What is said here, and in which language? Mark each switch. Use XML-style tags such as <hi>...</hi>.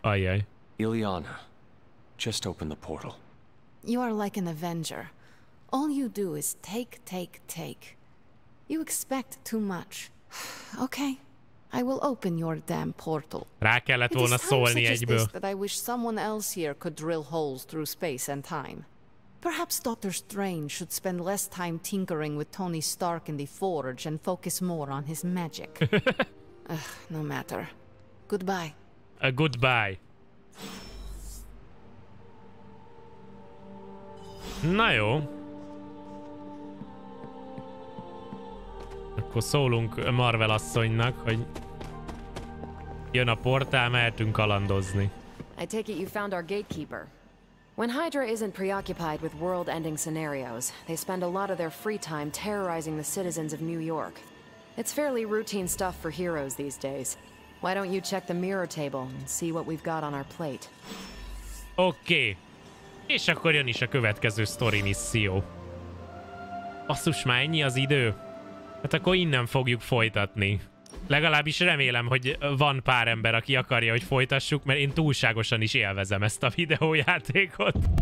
<hu>Ajjaj.</hu> <en>Ilyana, just open the portal. You are like an Avenger. All you do is take. You expect too much. Okay, I will open your damn portal.</en> <hu>Rá kellett volna szólni egyből.</hu> <en>That I wish someone else here could drill holes through space and time. Perhaps Doctor Strange should spend less time tinkering with Tony Stark in the Forge and focus more on his magic. No matter. Goodbye.</en> <hu>A goodbye. Na jó. Akkor szólunk Marvel asszonynak, hogy jön a portál, mehetünk kalandozni.</hu> <en>I take it you found our gatekeeper. When Hydra isn't preoccupied with world-ending scenarios, they spend a lot of their free time terrorizing the citizens of New York. It's fairly routine stuff for heroes these days. Why don't you check the mirror table and see what we've got on our plate?</en> <hu>Oké. És akkor jön is a következő sztori misszió. Basszus, már ennyi az idő? Hát akkor innen fogjuk folytatni. Legalábbis remélem, hogy van pár ember, aki akarja, hogy folytassuk, mert én túlságosan is élvezem ezt a videójátékot.</hu>